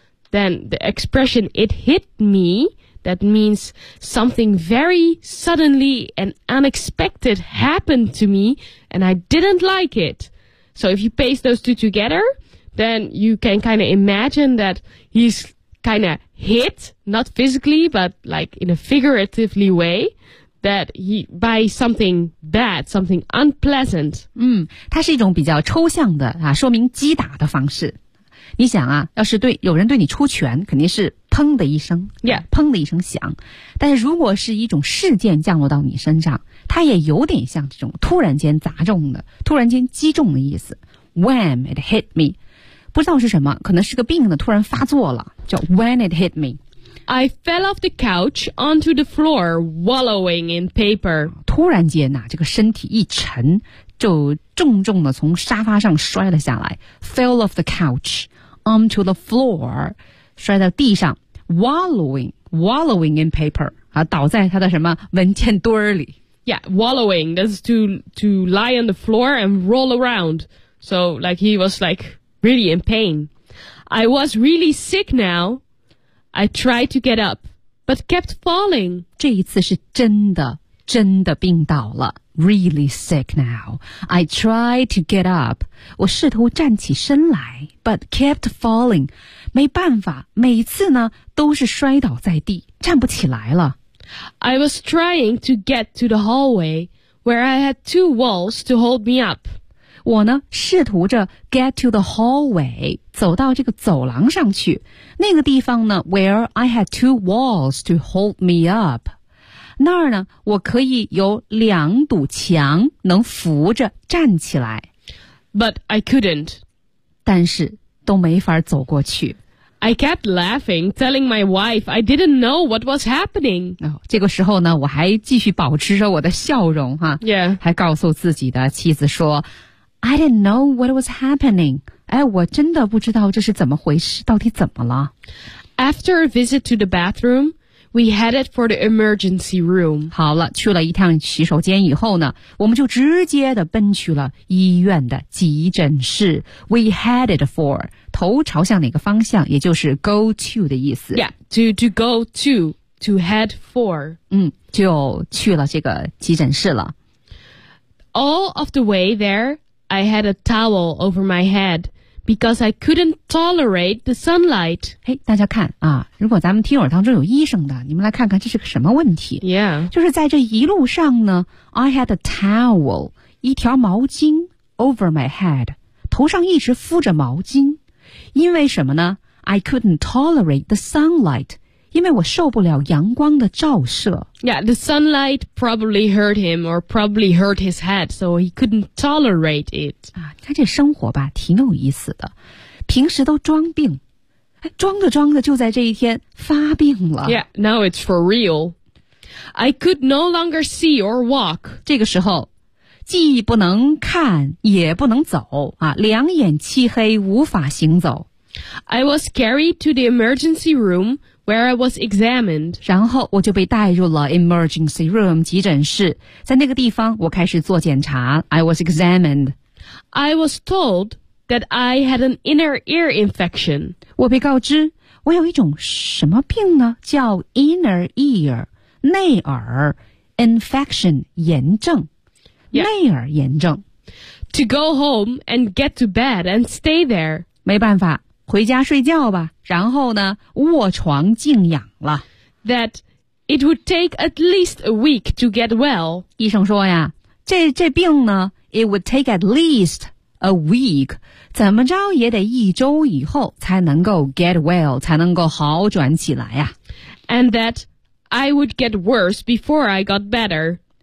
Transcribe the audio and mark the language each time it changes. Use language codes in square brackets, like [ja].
[en] Then the expression it hit me. That means something very suddenly and unexpected happened to me, and I didn't like it. So if you paste those two together, then you can kind of imagine that he's kind of hit, not physically, but like in a figuratively way, that he, by something bad, something unpleasant. [zh] 它是一种比较抽象的啊，说明击打的方式。你想啊，要是对有人对你出拳，肯定是砰的一声， [en] yeah. [zh] 砰的一声响。但是如果是一种事件降落到你身上，它也有点像这种突然间砸中的、突然间击中的意思。 [en] When it hit me， [zh] 不知道是什么，可能是个病的突然发作了，叫 [en] When it hit me。 I fell off the couch onto the floor, wallowing in paper。 [zh] 突然间呐，这个身体一沉，就重重的从沙发上摔了下来。 [en] Fell off the couch onto the floor。 [zh] 摔到地上 [en] wallowing in paper [zh] 啊，倒在他的什么文件堆里。 [en] Yeah, wallowing, that's to lie on the floor and roll around. So, like, he was, like, really in pain. I was really sick now. I tried to get up, but kept falling. [zh] 这一次是真的病倒了。 [en] Really sick now. I tried to get up. [zh] 我试图站起身来 [en] ,but kept falling. [zh] 没办法，每次呢都是摔倒在地，站不起来了。 [en] I was trying to get to the hallway where I had two walls to hold me up. [zh] 我呢试图着 [en] get to the hallway, [zh] 走到这个走廊上去。那个地方呢 [en] where I had two walls to hold me up. [zh] 那儿呢，我可以有两堵墙能扶着站起来。 [en] But I couldn't. [zh] 但是都没法走过去。 [en] I kept laughing, telling my wife I didn't know what was happening. [zh] 这个时候呢，我还继续保持着我的笑容哈。 [en] Yeah. [zh] 还告诉自己的妻子说 [en] I didn't know what was happening. [zh] 哎，我真的不知道这是怎么回事，到底怎么了。 [en] After a visit to the bathroom, we headed for the emergency room. [zh] 好了，去了一趟洗手间以后呢，我们就直接的奔去了医院的急诊室。 [en] We headed for... [zh] 头朝向哪个方向，也就是 [en] go to [zh] 的意思。 [en] Yeah, to go to head for. [zh] 就去了这个急诊室了。 [en] All of the way there, I had a towel over my head because I couldn't tolerate the sunlight. [zh] 嘿，大家看啊，如果咱们听友当中有医生的，你们来看看这是个什么问题。 [en] Yeah. [zh] 就是在这一路上呢 , [en] I had a towel, [zh] 一条毛巾 [en] over my head, [zh] 头上一直敷着毛巾。因为什么呢 ? [en] I couldn't tolerate the sunlight. [zh] 因为我受不了阳光的照射。 [en] Yeah, the sunlight probably hurt him or probably hurt his head, so he couldn't tolerate it. [zh] 你看这生活吧挺有意思的。平时都装病。装着装着就在这一天发病了。 [en] Yeah, now it's for real. I could no longer see or walk. [zh] 这个时候既不能看也不能走啊，两眼漆黑无法行走。 [en] I was carried to the emergency room where I was examined. [zh] 然后我就被带入了 emergency room 急诊室，在那个地方我开始做检查。 [en] I was examined. I was told that I had an inner ear infection. [zh] 我被告知我有一种什么病呢？叫 inner ear 内耳 infection 炎症。内耳炎症 [en] To go home and get to bed and stay there. [zh] 没办法回家睡觉吧然后呢卧床静养了 [en] That it would take at least a week to get well. [zh] 医生说呀这病呢 [en] it would take at least a week. [zh] 怎么着也得一周以后才能够 [en] get well, [zh] 才能够好转起来呀 [en] And that I would get worse before I got better.